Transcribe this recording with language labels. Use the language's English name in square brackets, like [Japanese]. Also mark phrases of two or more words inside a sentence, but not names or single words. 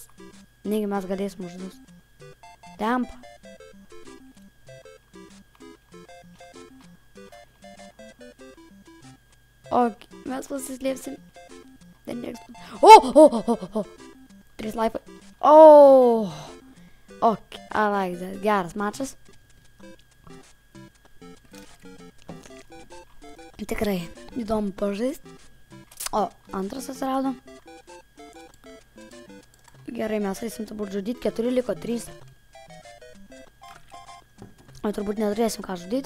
[Lithuanian] Negi mes galėsim uždus. Lempa. Ok, mes pasislėpsim. O! 3 laifai. O! [English] Ok, I like that. [Lithuanian] Geras mačas. Tikrai įdomu pažaisti. O, antras atsirado. Gerai, mes eisim turbūt žudyti. 4 liko 3. O turbūt neturėsim ką žudyti.